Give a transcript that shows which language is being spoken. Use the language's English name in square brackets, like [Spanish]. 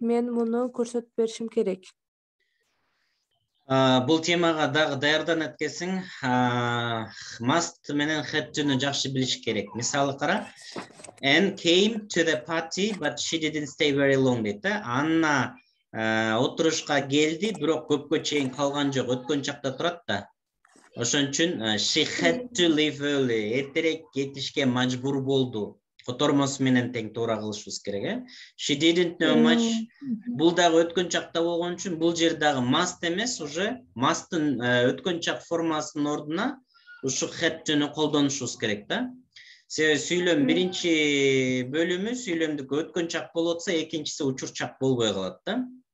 [Kyrgyz] Мен муну көрсөтүп беришим керек. Бул темага дагы даярданат экенсиң. Must менен had to'ну жакшы билиш керек. Мисалы кара. [English] Anne came to the party, but she didn't stay very long [Kyrgyz] дейт. Анна отурушка келди, бирок көпкө чейин калган жок. Өткөн чакта турат да. Ошон үчүн [English] she had to leave early. [Kyrgyz] Эртерээк кетишке мажбур болду. Котормосу менен тең туура кылышыбыз керек. [English] She didn't know much. [Kyrgyz] Бул дагы өткөн чакта болгон үчүн бул жер дагы must эмес, уже must'ын өткөн чак формасынын ордуна ушу had to'ну колдонушубуз керек да. Себеби сүйлөм биринчи бөлүмү сүйлөмдүк өткөн чак болуп атса, экинчиси учур чак болбой калат да.